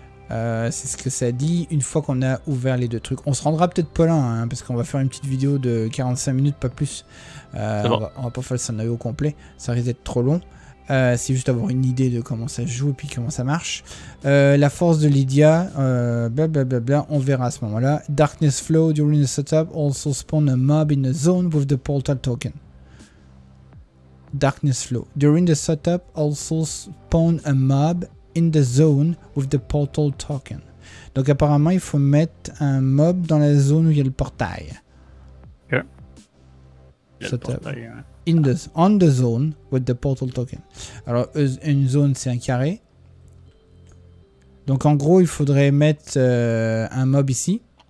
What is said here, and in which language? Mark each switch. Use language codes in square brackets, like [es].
[fr] C'est ce que ça dit une fois qu'on a ouvert les deux trucs. On se rendra peut-être pas là, hein, parce qu'on va faire une petite vidéo de 45 minutes, pas plus. Bon. On va pas faire le scénario complet, ça risque d'être trop long. C'est juste avoir une idée de comment ça se joue et puis comment ça marche. La force de Lydia, blablabla, on verra à ce moment-là. [en] Darkness flow during the setup also spawn a mob in the zone with the portal token. Darkness flow during the setup also spawn a mob in the zone with the portal token. [fr] Donc apparemment il faut mettre un mob dans la zone où il y a le portail. Ok. Il y a le portail, hein. [en] On the zone with the portal token. [fr] Alors une zone c'est un carré. Donc en gros il faudrait mettre un mob ici.